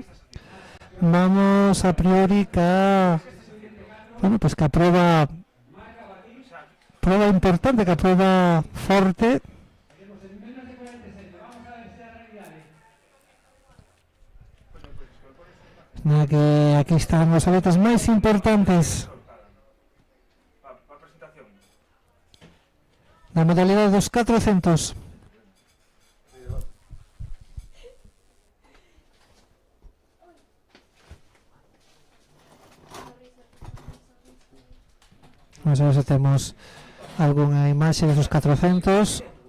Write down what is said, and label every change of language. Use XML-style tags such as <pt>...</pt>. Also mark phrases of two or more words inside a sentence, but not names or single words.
<gl>Vamos a priori que, bueno, pues que a prueba importante, que a prueba forte.</gl> <es>Que aquí están los atletas</es> <gl>máis importantes na modalidade dos 400. Vamos a ver se temos algunha imaxe desos 400.</gl>